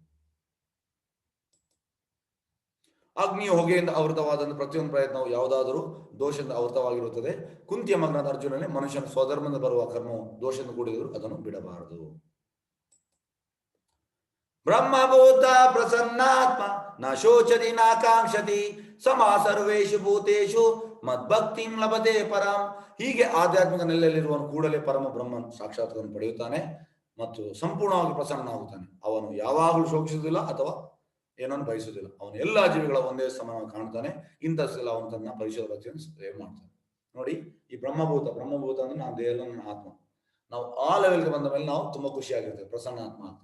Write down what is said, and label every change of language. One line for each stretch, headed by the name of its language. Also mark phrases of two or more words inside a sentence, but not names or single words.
Kannada: ಅಗ್ನಿ ಹೊಗೆಯಿಂದ ಆವೃತವಾದಂತಹ ಪ್ರತಿಯೊಂದು ಪ್ರಯತ್ನವು ಯಾವುದಾದರೂ ದೋಷದಿಂದ ಆವೃತವಾಗಿರುತ್ತದೆ. ಕುಂತಿಯ ಮಗನಾದ ಅರ್ಜುನನೇ ಮನುಷ್ಯನ ಸ್ವಧರ್ಮದಿಂದ ಬರುವ ಕರ್ಮವು ದೋಷದಿಂದ ಕೂಡಿದರೂ ಅದನ್ನು ಬಿಡಬಾರದು.
Sanskrit: ಬ್ರಹ್ಮಭೂತ ಪ್ರಸನ್ನಾತ್ಮ ನ ಶೋಚತಿ ನಾಕಾಂಕ್ಷತಿ ಸಮಾ ಸರ್ವೇಷು ಭೂತೇಷು ಮದ್ಭಕ್ತಿಂ ಲಭತೆ ಪರಂ.
Kannada: ಹೀಗೆ ಆಧ್ಯಾತ್ಮಿಕ ನೆಲೆಯಲ್ಲಿರುವನು ಕೂಡಲೇ ಪರಮ ಬ್ರಹ್ಮನ್ ಸಾಕ್ಷಾತ್ಕಾರವನ್ನು ಪಡೆಯುತ್ತಾನೆ ಮತ್ತು ಸಂಪೂರ್ಣವಾಗಿ ಪ್ರಸನ್ನನಾಗುತ್ತಾನೆ. ಅವನು ಯಾವಾಗಲೂ ಶೋಕಿಸುವುದಿಲ್ಲ ಅಥವಾ ಏನನ್ನು ಬಯಸುವುದಿಲ್ಲ. ಅವನು ಎಲ್ಲಾ ಜೀವಿಗಳ ಒಂದೇ ಸಮಾನ ಕಾಣ್ತಾನೆ. ಇಂಥದ್ದೆಲ್ಲ ಅವನು ತನ್ನ ಪರಿಶೋಧ ಭಕ್ತಿಯನ್ನು ಸೇವೆ ಮಾಡ್ತಾನೆ. ನೋಡಿ, ಈ ಬ್ರಹ್ಮಭೂತ ಅಂದ್ರೆ ನಾವು ದೇಹ, ನನ್ನ ಆತ್ಮ, ನಾವು ಆ ಲೆವೆಲ್ಗೆ ಬಂದ ಮೇಲೆ ನಾವು ತುಂಬಾ ಖುಷಿಯಾಗಿರ್ತೇವೆ, ಪ್ರಸನ್ನ ಆತ್ಮ ಆಗ್ತೇವೆ.